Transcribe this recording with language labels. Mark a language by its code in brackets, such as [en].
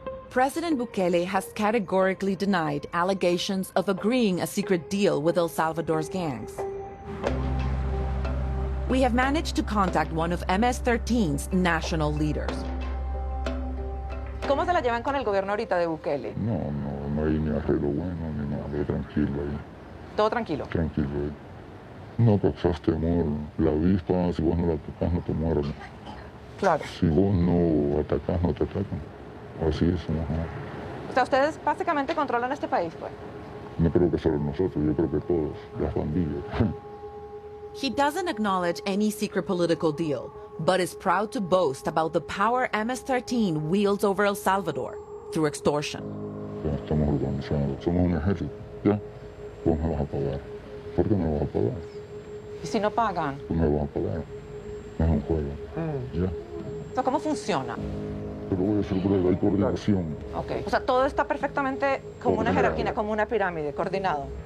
[en] President Bukele has categorically denied allegations of agreeing a secret deal with El Salvador's gangs. We have managed to contact one of MS-13's national leaders. [es] ¿Cómo se la llevan con el gobierno ahorita de Bukele? No hay ni arreglo bueno ni nada, tranquilo ahí. ¿Todo tranquilo? Tranquilo ahí. No causas temor. La avispa, si vos no la atacás, no te mueres. Claro. Si vos no atacás, no te atacan. Así es, ajá. O sea, ustedes básicamente controlan este país, pues. No creo que solo nosotros, yo creo que todos, las pandillas. [en] He doesn't acknowledge any secret political deal, but is proud to boast about the power MS-13 wields over El Salvador through extortion. [es] Ya estamos organizados, somos un ejército, ¿ya? Vos me vas a pagar. ¿Por qué me vas a pagar? ¿Y si no pagan? Tú me vas a pagar. Es un juego, ¿ya? O sea, ¿cómo funciona? Pero voy a hacer prueba, hay coordinación. Ok. O sea, todo está perfectamente como una jerarquía, como una pirámide, coordinado.